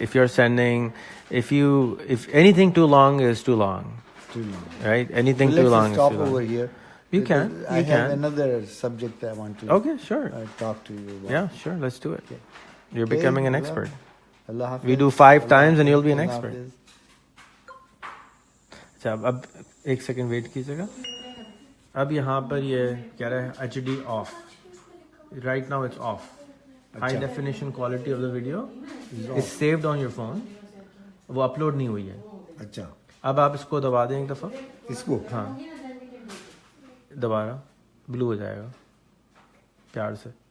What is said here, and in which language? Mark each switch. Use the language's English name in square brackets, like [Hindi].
[English] If you're sending, if anything too long is too long. Right? Anything too long is too long. Let's stop over here. You can. I have another subject I want to talk to you about. Yeah, sure. Let's do it. Okay. You're becoming an expert. Allah Hafiz. We do 5 times and you'll be an expert. [Hindi] अच्छा, अब एक second wait कीजिएगा. अब यहाँ पर ये क्या रहा है, HD off. [English] Right now it's off. High definition quality of the video is saved on your phone. [Hindi] वो अपलोड नहीं हुई है. अच्छा. अब आप इसको दबा दें एक दफ़ा. इसको? हाँ. दोबारा ब्लू हो जाएगा. प्यार से.